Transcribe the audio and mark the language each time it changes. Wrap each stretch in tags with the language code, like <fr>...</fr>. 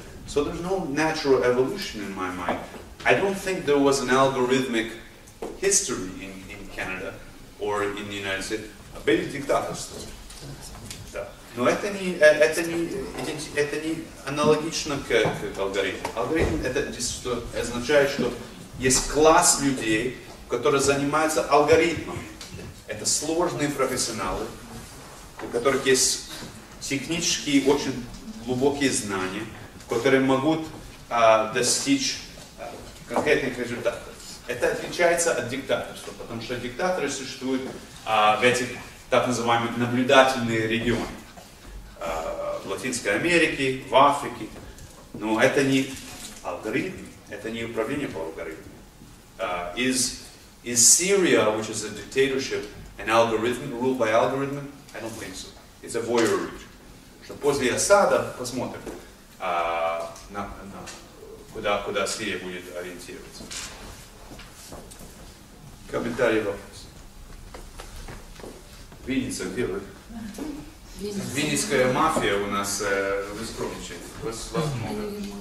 <en>So there's no natural evolution in my mind. I don't think there was an algorithmic history in Canada or in the United States.</en> <ru>Были диктаторства. Да. Но это не аналогично к алгоритму. Алгоритм это означает, что есть класс людей, которые занимаются алгоритмами. Это сложные профессионалы, у которых есть технические очень глубокие знания, которые могут достичь конкретных результатов. Это отличается от диктаторства, потому что диктаторы существуют в этих так называемых наблюдательных регионах. В Латинской Америке, в Африке. Но это не алгоритм, это не управление по алгоритму.</ru> <en>Is Syria, which is a dictatorship, an algorithm, ruled by algorithm? I don't think so. It's a voyeurism.</en> <ru>Что после Асада посмотрим, куда Сирия будет ориентироваться. Комментарии, вопрос. Винница, где вы? Винницкая мафия у нас, вы скромничаете. Вас много.</ru>